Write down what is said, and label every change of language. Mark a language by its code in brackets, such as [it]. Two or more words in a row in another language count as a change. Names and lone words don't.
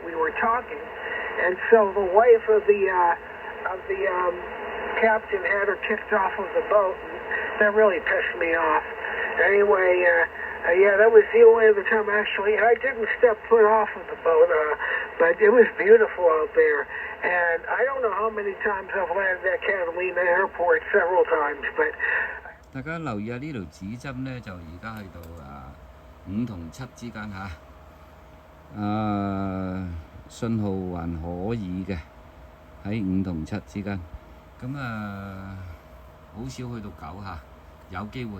[en] We were talking, and so the wife of the captain had her kicked off of the boat, and that really pissed me off. Anyway, yeah, that was the only other time actually. I didn't step foot off of the boat, but it was beautiful out there. And I don't know how many times I've landed at Catalina Airport, several times, but. [yue] 大家留意下呢條指針咧，就而家去到5同7之間嚇。信號還可以嘅，喺5同7之間。咁好少去到9嚇，有機會。